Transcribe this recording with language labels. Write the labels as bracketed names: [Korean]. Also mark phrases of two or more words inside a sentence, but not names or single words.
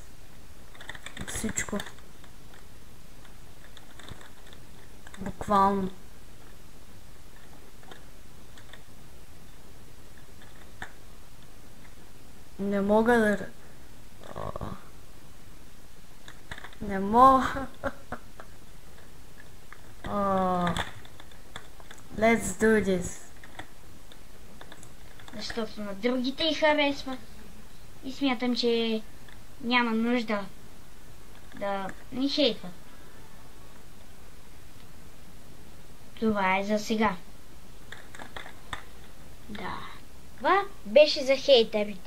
[Bulgarian] Всичко. Буквално. Не мога да... Не мога... [English] Let's do this. [Bulgarian] Защото на другите й харесва. И смятам, че няма нужда да ни хейтват. Това е за сега. Да. Това беше за хейтерите.